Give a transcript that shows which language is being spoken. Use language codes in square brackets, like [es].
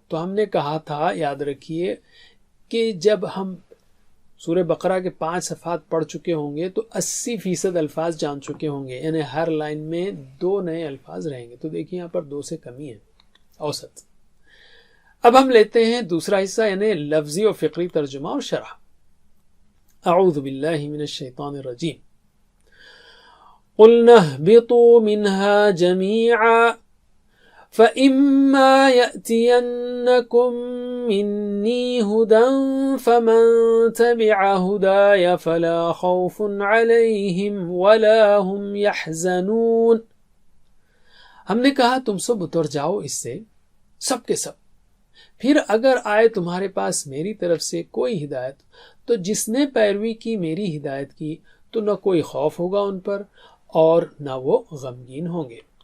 [ur] تو ہم نے کہا تھا, یاد رکھیے, کہ جب ہم سورہ بقرہ کے 5 صفحات پڑھ چکے ہوں گے تو 80% الفاظ جان چکے ہوں گے, یعنی ہر لائن میں 2 نئے الفاظ رہیں گے. تو دیکھیے یہاں پر 2 سے کمی ہے اوسط. اب ہم لیتے ہیں دوسرا حصہ, یعنی لفظی اور فقری ترجمہ اور شرح. [ar] اعوذ باللہ من الشیطان الرجیم. قلنا اهبطوا منها جميعا فإما يأتينكم مني هدى فمن تبع هداي فلا خوف عليهم ولا هم يحزنون. [ur] ہم نے کہا تم سب اتر جاؤ اس سے, سب کے سب. پھر اگر آئے تمہارے پاس میری طرف سے کوئی ہدایت تو جس نے پیروی کی میری ہدایت کی تو نہ کوئی خوف ہوگا ان پر اور نہ وہ غمگین ہوں گے.